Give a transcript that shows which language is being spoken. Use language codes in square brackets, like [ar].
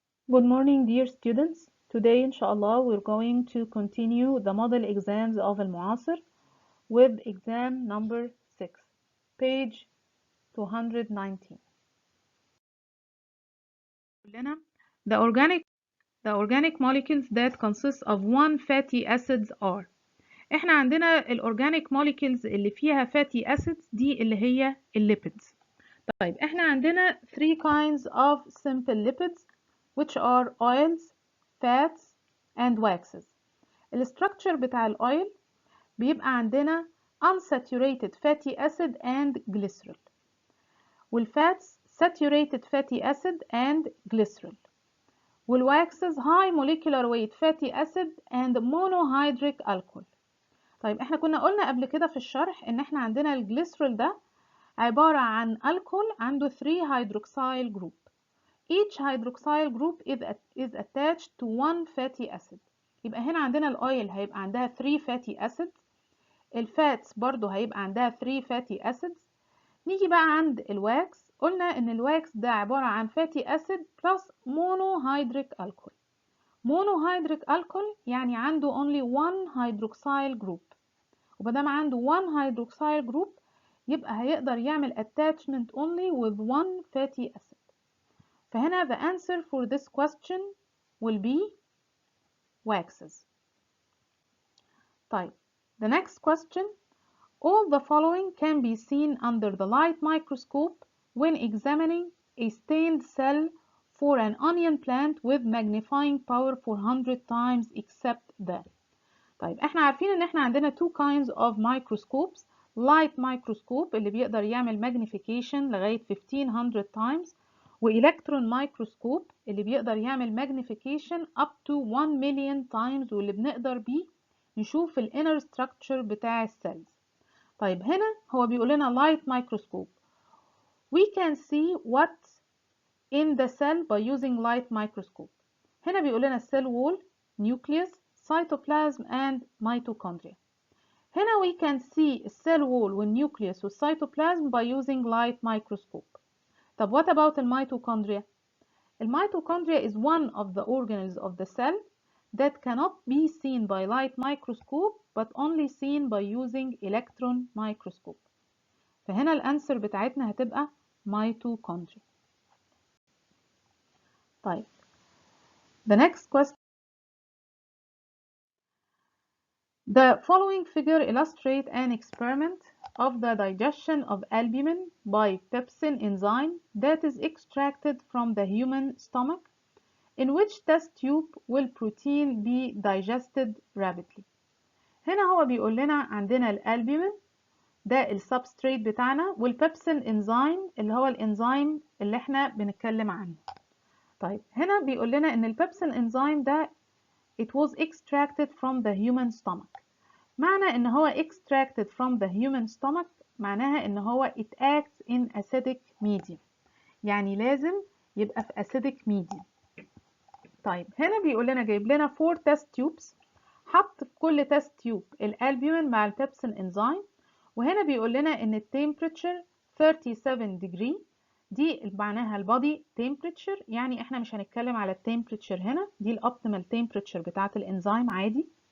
[en] Good morning, dear students. Today, inshallah, we're going to continue the model exams of Elmoasser with exam number 6, page 219. The organic molecules that consist of one fatty acids are. [ar] احنا عندنا الorganic molecules اللي فيها fatty acids دي اللي هي الليبيدز. طيب احنا عندنا [en] 3 kinds of simple lipids which are oils, fats and waxes. [ar] الستراكشر بتاع الاويل بيبقى عندنا [en] unsaturated fatty acid and glycerol، [ar] والفاتس [en] saturated fatty acid and glycerol، [ar] والواكسز [en] high molecular weight fatty acid and monohydric alcohol. [ar] طيب احنا كنا قلنا قبل كده في الشرح ان احنا عندنا الجليسرول ده عبارة عن الكحول عنده [en] 3 hydroxyl group. Each hydroxyl group is attached to one fatty acid. [ar] يبقى هنا عندنا الاويل هيبقى عندها 3 fatty acids، الفاتس برضو هيبقى عندها 3 fatty acids. نيجي بقى عند الواكس، قلنا ان الواكس ده عبارة عن [en] fatty acid plus monohydric alcohol. [ar] monohydric alcohol يعني عنده [en] only one hydroxyl group، [ar] ومادام عنده one hydroxyl group يبقى هيقدر يعمل [en] attachment only with one fatty acid. فهنا the answer for this question will be waxes. طيب the next question, all the following can be seen under the light microscope when examining a stained cell for an onion plant with magnifying power 400 times except that. [ar] طيب احنا عارفين ان احنا عندنا [en] two kinds of microscopes. [ar] light microscope اللي بيقدر يعمل magnification لغاية 1500 times، وإلكترون مايكروسكوب اللي بيقدر يعمل magnification [en] up to 1 million times، [ar] واللي بنقدر بيه نشوف ال inner structure بتاع السيلز. طيب هنا هو بيقول لنا [en] light microscope we can see what's in the cell by using light microscope. [ar] هنا بيقول لنا [en] cell wall, nucleus, cytoplasm and mitochondria. هنا we can see cell wall والnucleus والcytoplasm by using light microscope. طب what about الميتوكوندريا؟ الميتوكوندريا is one of the organelles of the cell that cannot be seen by light microscope but only seen by using electron microscope. [ar] فهنا الانسر بتاعتنا هتبقى mitochondria. [en] طيب the next question, the following figure illustrates an experiment of the digestion of albumin by pepsin enzyme that is extracted from the human stomach, in which test tube will protein be digested rapidly. [ar] هنا هو بيقول لنا عندنا الالبومين ده السبستريت بتاعنا، والبيبسين انزيم اللي هو الانزيم اللي احنا بنتكلم عنه. طيب هنا بيقول لنا ان البيبسين انزيم ده [en] it was extracted from the human stomach. [ar] معنى ان هو [en] extracted from the human stomach [ar] معناها ان هو [en] it acts in acidic medium، [ar] يعني لازم يبقى في acidic medium. طيب هنا بيقول لنا جايب لنا 4 test tubes، حط في كل test tube الالبومين مع البيبسين انزيم، وهنا بيقول لنا ان التمبريتشر 37 degree دي معناها البادي temperature، يعني احنا مش هنتكلم على التمبريتشر هنا، دي الاوبتيمال temperature بتاعه الانزيم عادي.